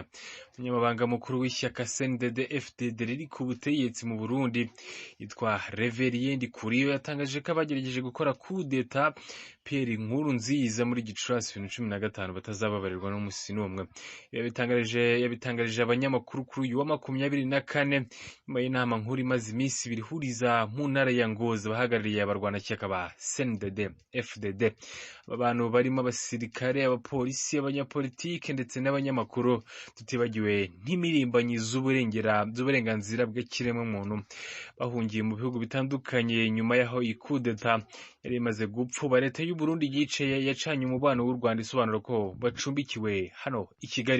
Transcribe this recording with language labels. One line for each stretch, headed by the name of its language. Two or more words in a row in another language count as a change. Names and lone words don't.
Kinyarwanda: Umunyamabanga mukuru w'ishyaka CNDD-FDD riri ku butegetsi mu Burundi yitwa Reverien Ndikuriyo yatangaje ko abagerageje gukora kudeta Pierre Nkurunziza muri Gicurasi 2015 batazababarirwa n'umunsi n'umwe. Yabitangarije abanyamakuru kuri uyu wa 24 nyuma y'inama nkuru imaze iminsi ibiri ihuriza mu ntara ya Ngozi bahagarariye abarwanashyaka ba CNDD-FDD. Aba bantu barimo abasirikare, abapolisi, abanyapolitike ndetse n'abanyamakuru, tutibagiwe n'imirimbanyi z'uburenganzira bw'ikiremwamuntu bahungiye mu bihugu bitandukanye nyuma y'aho iyi kudeta yari imaze gupfuba. Leta y'u Burundi yacanye umubano w'u Rwanda isobanura ko bacumbikiwe hano i Kigali.